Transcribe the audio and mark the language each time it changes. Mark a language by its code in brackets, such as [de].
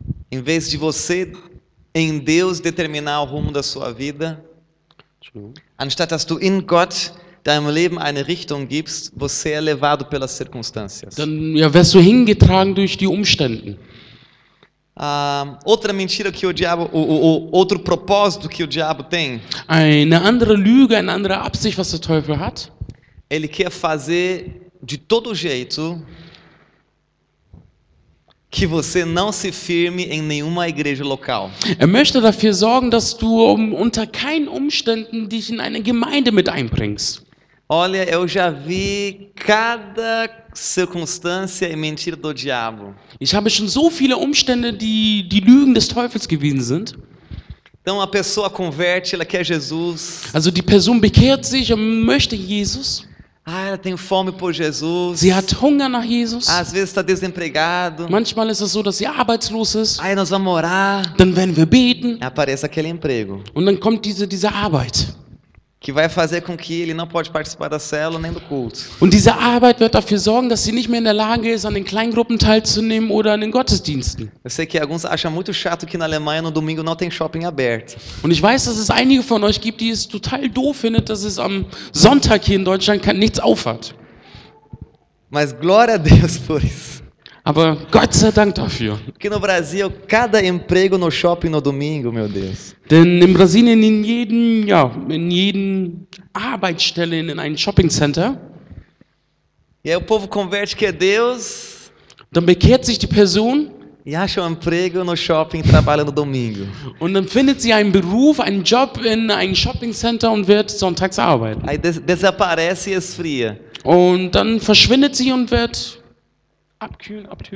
[pt] Em vez de você em Deus determinar o rumo da sua vida, [de] anstatt dass du in Gott deinem Leben eine Richtung gibst, [pt] você é levado pelas circunstâncias. [de] Dann ja, wirst du hingetragen durch die Umstände. [pt] Outra mentira que o diabo, outro propósito que o diabo tem, [de] Eine andere Lüge, eine andere Absicht, was der Teufel hat. [pt] ele quer fazer de todo jeito que você não se firme em nenhuma igreja local. [de] Er möchte dafür sorgen, dass du unter keinen Umständen dich in eine Gemeinde mit einbringst. [pt] Olha, eu já vi cada circunstância e mentira do diabo. [de] Ich habe schon so viele Umstände, die Lügen des Teufels gewesen sind. [pt] Então a pessoa converte, ela quer Jesus. [de] Also die Person bekehrt sich und möchte Jesus. [pt] Ela tem fome por Jesus. [de] Sie hat Hunger nach Jesus. [pt] Às vezes está desempregado. [de] Manchmal ist es so, dass sie arbeitslos ist. [pt] Aí nós vamos orar. [de] Dann werden wir beten. [pt] Aparece aquele emprego. [de] Und dann kommt diese Arbeit. [pt] Que vai fazer com que ele não pode participar da célula nem do culto. [de] Und diese Arbeit wird dafür sorgen, dass sie nicht mehr in der Lage ist, an den Kleingruppen teilzunehmen oder an den Gottesdiensten. [pt] Eu sei que alguns acham muito chato que na Alemanha no domingo não tem shopping aberto. [de] Und ich weiß, dass es einige von euch gibt, die es total doof findet, dass es am Sonntag hier in Deutschland nichts aufhat. [pt] Mas glória a Deus por isso. [de] Aber Gott sei Dank dafür. [pt] Porque no Brasil, cada emprego no shopping no domingo, meu Deus. [de] Denn in Brasilien in jeden Arbeitsstelle in einem Shoppingcenter, [pt] E aí o povo converte que é Deus [de] dann bekehrt sich die Person [pt] e acha um emprego no shopping e trabalha no domingo. [de] und dann findet sie einen Beruf, einen Job in einem Shoppingcenter und wird sonntags arbeiten. [pt] Aí desaparece e esfria. [de] Und dann verschwindet sie und wird abkühlen.